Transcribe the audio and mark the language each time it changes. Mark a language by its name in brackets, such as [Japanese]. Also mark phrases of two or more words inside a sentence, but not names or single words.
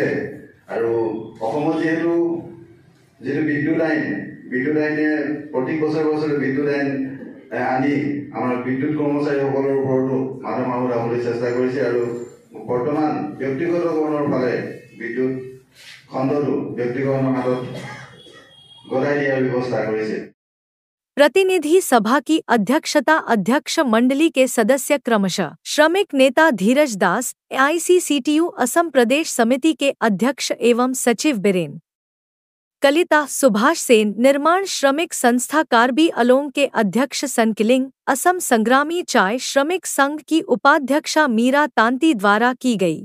[Assamese] আৰু অসমত যিটো বিদ্যুৎ আইনে প্ৰতি বছৰে বিদ্যুৎ আইন আনি আমাৰ বিদ্যুৎ কৰ্মচাৰীসকলৰ ওপৰতো মাথা মাৰ উঠাবলৈ চেষ্টা কৰিছে আৰু বৰ্তমান ব্যক্তিগতকৰণৰ ফালে বিদ্যুৎ খণ্ডটো ব্যক্তিগতৰ হাতত গৰাই দিয়াৰ ব্যৱস্থা কৰিছে। [Hindi] प्रतिनिधि सभा की अध्यक्षता अध्यक्ष मंडली के सदस्य क्रमशः श्रमिक नेता धीरज दास, AICCTU असम प्रदेश समिति के अध्यक्ष एवं सचिव बीरेन कलिता, सुभाष सेन, निर्माण श्रमिक संस्था कार्बी अलोंग के अध्यक्ष सनकिलिंग, असम संग्रामी चाय श्रमिक संघ की उपाध्यक्षा मीरा तांती द्वारा की गई।